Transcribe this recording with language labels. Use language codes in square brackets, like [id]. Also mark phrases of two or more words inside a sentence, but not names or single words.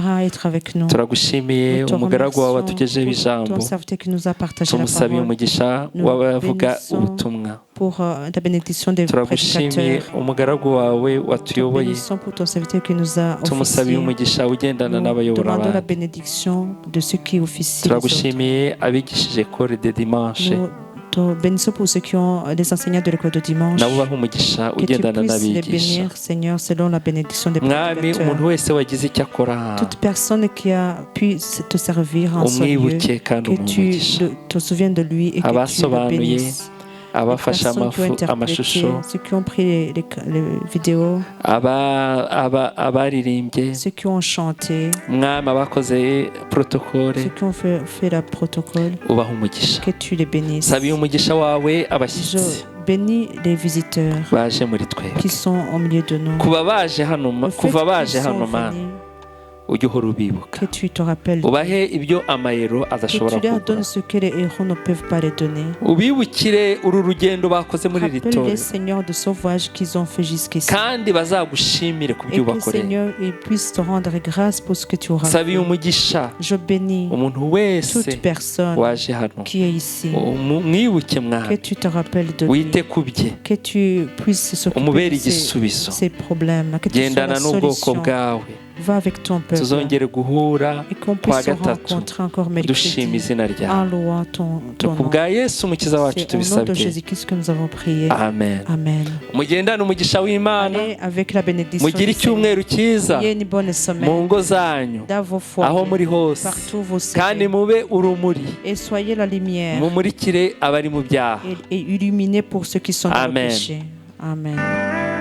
[rw] Turagushimiye umugaragu wawe watugejeho ijambo, tumusabiye umugisha w'abavuga ubutumwa. Turagushimiye umugaragu wawe watuyoboye, tumusabiye umugisha ugendana n'abayobora abandi. Turagushimiye abigishije [fr] École de Dimanche, bénissons pour ceux qui ont des enseignants de l'école de dimanche. Que tu puisses les bénir, Seigneur, selon la bénédiction des prédicateurs. Toute personne qui a pu te servir en ce lieu, que tu te souviennes de lui et que tu le bénisses. [rw] abafasha amashusho, [fr] ceux qui ont pris les vidéos, [rw] abaririmbye, [fr] ceux qui ont chanté, [rw] mwami abakoze protocole, [fr] ceux qui ont fait la protocole, [rw] ubaha umugisha. [fr] que tu les bénisses. [rw] Sabiye umugisha wawe abashyitsi [fr] bénis les visiteurs [rw] baje muri twebwe, [fr] qui sont au milieu de nous. [rw] kuva baje hano mana ujye uhora ubibuka, [fr] que tu te rappelles, [rw] ubahe ibyo amayero adashobora [fr] que tu leur [rw] kuguha, [fr] donnes ce que les héros ne peuvent pas les donner. [rw] ubibukire uru rugendo bakoze muri iri [fr] Rappelle [rw] torero, [fr] les seigneurs de ce voyage qu'ils ont fait jusqu'ici, [rw] kandi bazagushimire ku [fr] et [rw] byo [fr] que [rw] ubakoreye. [fr] Seigneur ils puissent te rendre grâce pour ce que tu auras fait. [rw] Sabiye umugisha [fr] Je bénis [rw] umuntu wese [fr] toute personne [rw] waje hano, [fr] qui est ici, [rw] mwibuke [fr] que [rw] mwami, [fr] tu te rappelles de lui, [rw] wite ku bye, [fr] que tu puisses s'occuper [rw] umubere [fr] de [rw] igisubizo, [fr] ces problèmes, que tu sois [rw] gendana [fr] la [rw] n'ubwoko [fr] solution. [rw] bwawe, [fr] Va avec ton peuple [rw] tuzongere guhura [fr] et qu'on [rw] kwa [fr] puisse se [rw] gatatu [fr] rencontrer encore [rw] dushima [fr] mercredi [rw] izina [fr] en [rw] ryawe. [fr] louant ton [rw] Ni ku [fr] nom. [rw] bwa Yesu umukiza wacu [fr] C'est au nom de [rw] tubisabye, [fr] Jésus-Christ que nous avons prié. [rw] amen. [fr] Amen. [rw] Mugendane umugisha w'Imana, [fr] Allez avec la bénédiction [rw] mugire [fr] du Seigneur. [rw] icyumweru cyiza [fr] Ayez une bonne [rw] mu [fr] semaine [rw] ngo zanyu, [fr] dans vos [rw] aho muri [fr] foyers, [rw] hose, [fr] partout vous [rw] kandi [fr] serez, [rw] mube urumuri, [fr] et soyez la lumière [rw] mumurikire abari mu byaha. [fr] et illuminez pour ceux qui sont dans le [rw] Amen. [fr] péché. Amen.